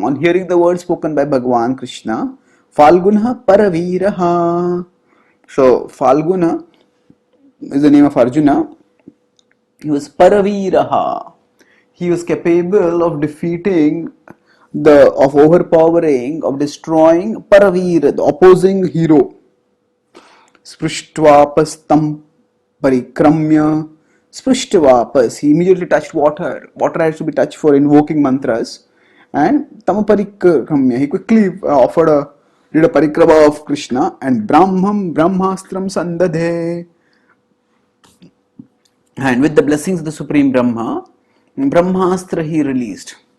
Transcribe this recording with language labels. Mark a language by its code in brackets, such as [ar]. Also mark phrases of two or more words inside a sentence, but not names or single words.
[en] On hearing the words spoken by Bhagavan Krishna, Falguna Paraviraha. So Falguna is the name of Arjuna. He was Paraviraha. He was capable of defeating, of overpowering, of destroying Paravira, the opposing hero. [sa] Sprishtvapas parikramya. Sprishtvapas, [en] he immediately touched water. Water has to be touched for invoking mantras. And [sa] tam parikramya, [en] he quickly did a parikrama of Krishna. And [sa] Brahmastram sandadhe. [en] And with the blessings of the Supreme Brahma, Brahmastra he released.